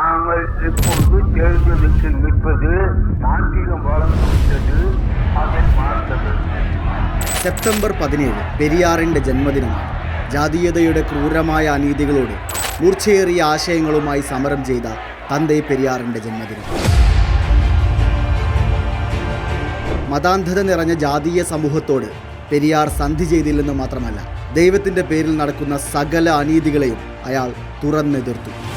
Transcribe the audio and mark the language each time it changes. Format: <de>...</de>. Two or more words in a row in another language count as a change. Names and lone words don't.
<ta>நாங்கள் இப்பொழுது தேர்தலுக்கு நிற்பது நாட்டிலும் வளர்ந்துவிட்டது, அதை பார்த்தது.</ta> <ml>സെപ്റ്റംബർ 17 പെരിയാറിൻ്റെ ജന്മദിനമാണ്. ജാതീയതയുടെ ക്രൂരമായ അനീതികളോട് മൂർച്ചയേറിയ ആശയങ്ങളുമായി സമരം ചെയ്ത തന്തൈ പെരിയാറിൻ്റെ ജന്മദിനം. മതാന്ധത നിറഞ്ഞ ജാതീയ സമൂഹത്തോട് പെരിയാർ സന്ധി ചെയ്തില്ലെന്ന് മാത്രമല്ല, ദൈവത്തിൻ്റെ പേരിൽ നടക്കുന്ന സകല അനീതികളെയും അയാൾ തുറന്നെതിർത്തു.</ml>